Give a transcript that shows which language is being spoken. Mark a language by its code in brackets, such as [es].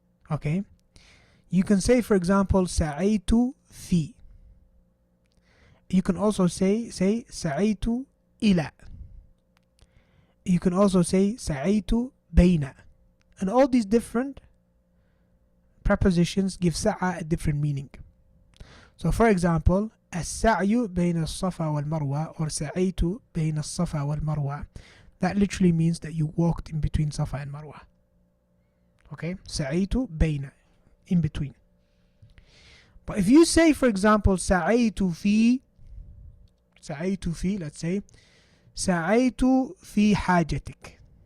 [en] Okay, you can say, for example, [ar] sa'aytu fi. [en] You can also say [ar] sa'aytu إلى. [en] You can also say [ar] سعيت بين. [en] And all these different prepositions give سعى a different meaning. So for example, [ar] السعي بين الصفا والمروة or سعيت بين الصفا والمروة. [en] That literally means that you walked in between Safa and Marwa. Okay? [ar] سعيت بين, [en] in between. But if you say, for example, [ar] سعيت في, [en] let's say, [ar] سعيت في حاجتك.